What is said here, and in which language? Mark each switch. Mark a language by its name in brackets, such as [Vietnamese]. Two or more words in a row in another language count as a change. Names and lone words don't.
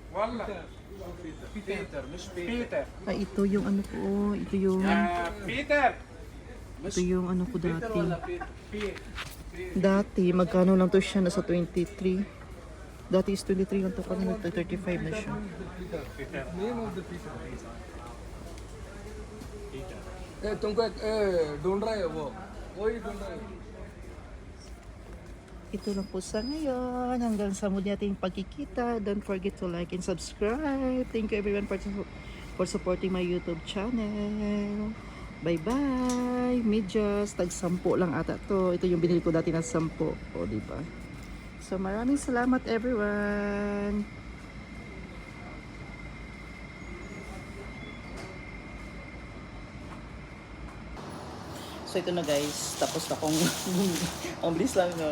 [Filipino] Peter, Miss Peter. Ito yung ko, ito yung Peter. ito yung ko dati. Dati magkano lang to siya, nasa 23. Dati is 23 lang to, kanina 35 na siya. [Hindi] तुमको ढूंढ रहा है वो वही ढूंढ रहा है [Filipino] Ito lang po sa ngayon. Hanggang sa muli nating pagkikita. [English] Don't forget to like and subscribe. Thank you everyone for supporting my YouTube channel. Bye-bye. [Filipino] Medyas. Tag 10 lang ata to. Ito yung binili ko dati na 10. O, diba? So, maraming salamat everyone. So ito na guys, tapos na kong ang bilis lang no.